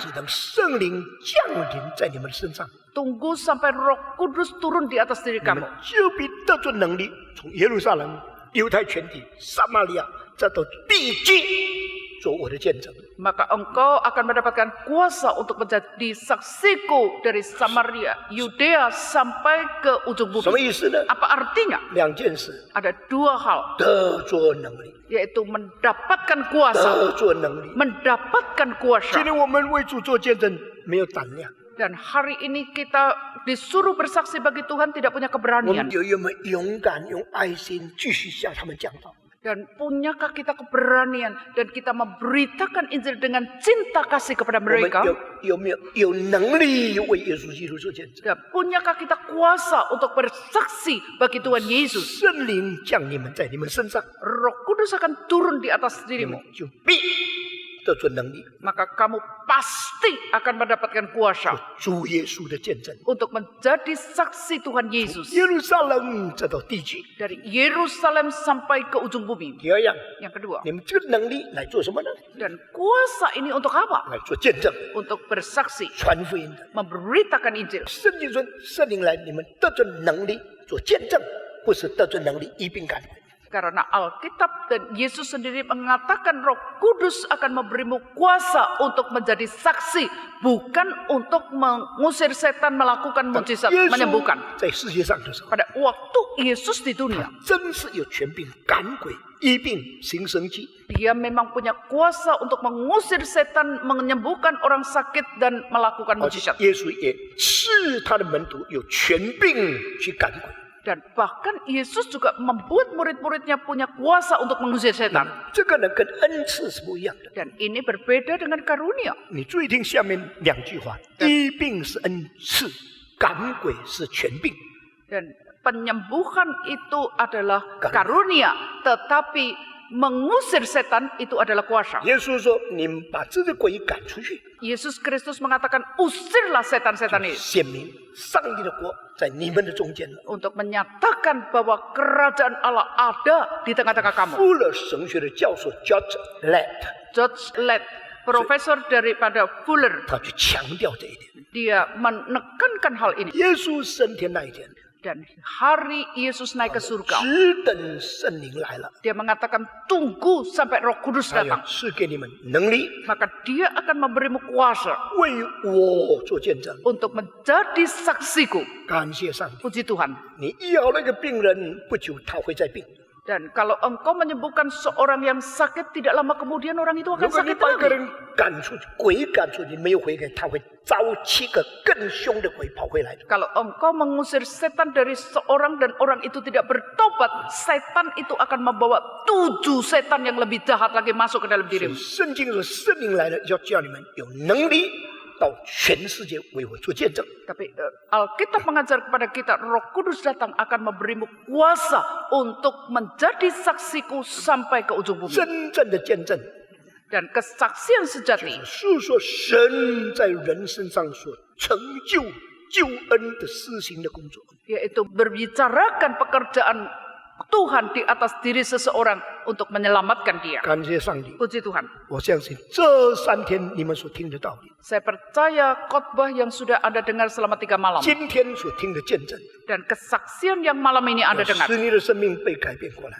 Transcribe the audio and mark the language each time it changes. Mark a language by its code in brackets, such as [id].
[zh] 只等圣灵降临在你们身上， [id] tunggu sampai Roh Kudus turun di atas diri [zh] 你们 [id] kamu. [zh] 就必得着能力，从耶路撒冷、犹太全体、撒玛利亚，再到地极，做我的见证。 [id] Maka engkau akan mendapatkan kuasa untuk menjadi saksiku dari Samaria, Yudea sampai ke ujung [zh] 什么 [id] bumi. [zh] 意思呢？ [id] Apa artinya? [zh] 两件事： [id] Ada dua hal, [zh] 得着能力， [id] yaitu mendapatkan kuasa. [zh] 得着能力。 [id] Mendapatkan [zh] 今 [id] kuasa. [zh] 天我们为主做见证，没有胆量， [id] Dan hari ini kita disuruh bersaksi bagi Tuhan tidak punya [zh] 我 [id] keberanian. [zh] 们有没有勇敢、用爱心继续向他们讲道？ [id] Dan punyakah kita keberanian dan kita memberitakan Injil dengan cinta kasih kepada [zh] 我们 [id] mereka? [zh] 有没有能力为耶稣基督做见证？ [id] Dan punyakah kita kuasa untuk bersaksi bagi Tuhan Yesus? [zh] 圣灵降你们在你们身上， [id] Roh Kudus akan turun di atas [zh] 你们 [id] dirimu. [zh] 就必得着能力， [id] Maka kamu pasti akan mendapatkan kuasa [zh] 主耶稣的见证。 [id] untuk menjadi saksi Tuhan Yesus. [zh] 耶路撒冷再到地极。 [id] Dari Yerusalem sampai ke ujung bumi. [zh] 第二样， [id] Yang kedua, [zh] 你们这个能力来做什么呢？ [id] dan kuasa ini untuk apa? [zh] 来做见证， [id] Untuk bersaksi, [zh] 传福音的。 [id] memberitakan Injil. [zh] 圣经说，圣灵来，你们得着能力做见证，不是得着能力医病赶鬼。 [id] Karena Alkitab dan Yesus sendiri mengatakan Roh Kudus akan memberimu kuasa untuk menjadi saksi, bukan untuk mengusir setan, melakukan mujizat, [zh] 耶稣 [id] menyembuhkan. [zh] 在世界上的时候， [id] Pada waktu Yesus di dunia, [zh] 真是有权柄赶鬼、医病、行神迹。 [id] dia memang punya kuasa untuk mengusir setan, menyembuhkan orang sakit dan melakukan [zh] 而 [id] mujizat. [zh] 耶稣也是他的门徒有权柄去赶鬼。 [id] Dan bahkan Yesus juga membuat murid-muridnya punya kuasa untuk mengusir setan. [zh] 这个呢，跟恩赐是不一样的。 [id] Dan ini berbeda dengan karunia. [zh] 你注意听下面两句话：医病是恩赐，赶鬼是权柄。 [id] Dan penyembuhan itu adalah karunia, tetapi mengusir setan itu adalah kuasa. [zh] 耶稣说：“你们把这个鬼赶出去， [id] Yesus Kristus mengatakan, usirlah setan-setan ini. [zh] 显明上帝的国在你们的中间了。 [id] Untuk menyatakan bahwa kerajaan Allah ada di tengah-tengah kamu. [zh] 富勒神学的教授 George Lett， [id] George Lett, profesor daripada Fuller, [zh] 他去强调这一点。 [id] dia menekankan hal ini. [zh] 耶稣升天那一天， [id] Dan hari Yesus naik ke surga, [zh] 只等圣灵来了， [id] dia mengatakan tunggu sampai Roh Kudus [zh] 他要 [id] datang. [zh] 赐给你们能力， [id] Maka dia akan memberimu kuasa [zh] 为我做见证。 [id] untuk menjadi saksiku. [zh] 感谢上帝， [id] Puji Tuhan. [zh] 你医好那个病人，不久他会再病。 [id] Dan kalau engkau menyembuhkan seorang yang sakit, tidak lama kemudian orang itu [zh] 如 [id] akan [zh] 果你 [id] sakit [zh] 把一个 [id] lagi. [zh] 人赶出去，鬼赶出去没有回来，他会招7个更凶的鬼跑回来的。 [id] Kalau engkau mengusir setan dari seorang dan orang itu tidak bertobat, setan itu akan membawa 7 setan yang lebih jahat lagi masuk ke dalam [zh] 所以 [id] dirimu. [zh] 圣经说，圣灵来了，要叫你们有能力到全世界为我做见证。 [id] Tapi Alkitab mengajar kepada kita, Roh Kudus datang akan memberimu kuasa untuk menjadi saksiku sampai ke ujung bumi. [zh] 真正的见证， [id] Dan kesaksian sejati [zh] 诉说神在人身上所成就救恩的施行的工作。 [id] yaitu berbicarakan pekerjaan Tuhan di atas diri seseorang untuk menyelamatkan dia. [zh] 感谢上帝， [id] Puji Tuhan. [zh] 我相信这3天你们所听的道理， [id] Saya percaya khotbah yang sudah Anda dengar selama 3 malam [zh] 今天所听的见证， [id] dan kesaksian yang malam ini Anda [zh] 要 [id] dengar [zh] 使你的生命被改变过来。